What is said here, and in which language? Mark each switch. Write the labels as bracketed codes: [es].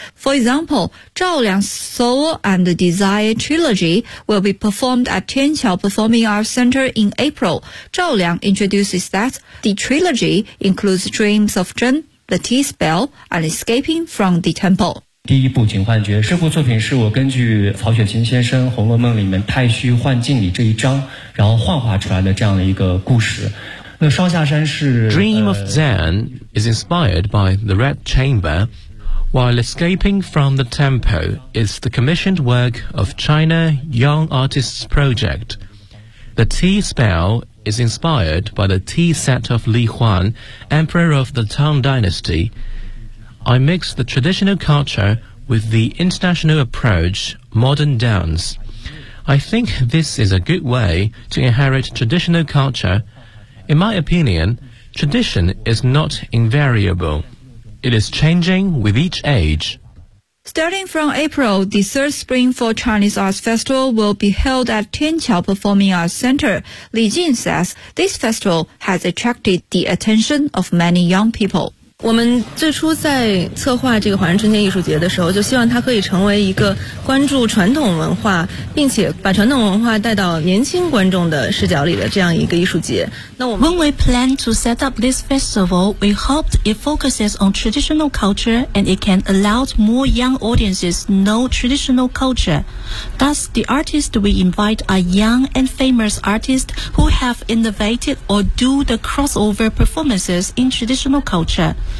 [en] For example, Zhao Liang's Soul and the Desire Trilogy will be performed at Tianqiao Performing Arts Center in April. Zhao Liang introduces that the trilogy includes Dreams of Zhen,The Tea Spell and Escaping from the Temple. [zh] 第一部《警幻觉》这部作品是我根据曹雪芹先生《红楼梦》里面太虚幻境里这一章然后幻化出来的这样的一个故事。那双下山是 [en] Dream of Zen is inspired by the Red Chamber, while Escaping from the Temple is the commissioned work of China Young Artists Project. The Tea Spell is inspired by the tea set of Li Huan, Emperor of the Tang Dynasty. I mix the traditional culture with the international approach, modern dance. I think this is a good way to inherit traditional culture. In my opinion, tradition is not invariable. It is changing with each age. Starting from April, the third Spring for Chinese Arts Festival will be held at Tianqiao Performing Arts Center. Li Jin says this festival has attracted the attention of many young people. [zh] 我们最初在策划这个华人春天艺术节的时候就希望它可以成为一个关注传统文化并且把传统文化带到年轻观众的视角里的这样一个艺术节。那我们 [en] When we plan to set up this festival, we hoped it focuses on traditional culture and it can allow more young audiences know traditional culture. Thus, the artists we invite are young and famous artists who have innovated or do the crossover performances in traditional culture.